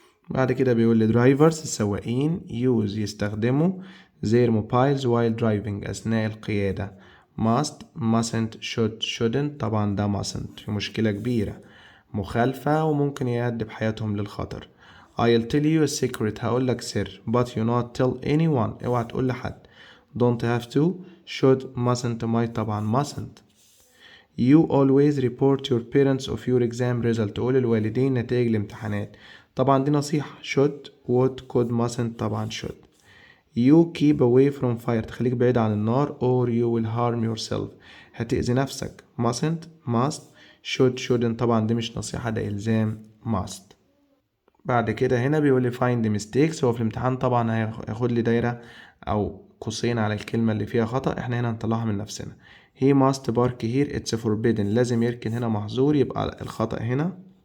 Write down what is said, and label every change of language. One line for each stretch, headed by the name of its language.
Arabic: بعد كده بيقول لي drivers السواقين use يستخدموا
English: their mobiles while driving
Arabic: أثناء القيادة.
English: must mustn't shouldn't
Arabic: طبعا ده mustn't في مشكلة كبيرة مخالفة وممكن يؤدي بحياتهم للخطر.
English: I'll tell you a secret
Arabic: هقول لك سر
English: but you not tell anyone
Arabic: اوعى تقول لحد.
English: don't have to should mustn't might طبعا mustn't. You always report your parents of your exam result
Arabic: تقول الوالدين نتائج الامتحانات طبعا دي نصيحة.
English: should would could mustn't طبعا should. You keep away from fire
Arabic: تخليك بعيد عن النار
English: or you will harm yourself
Arabic: هتأذي نفسك.
English: mustn't must shouldn't
Arabic: طبعا دي مش نصيحة ده إلزام must. بعد كده هنا بيقول لي
English: find mistakes
Arabic: هو في الامتحان طبعا هياخد لي دايرة أو قوسين على الكلمة اللي فيها خطأ احنا هنا هنطلعها من نفسنا.
English: he must park here it's forbidden
Arabic: لازم يركن هنا محظور يبقى الخطأ هنا.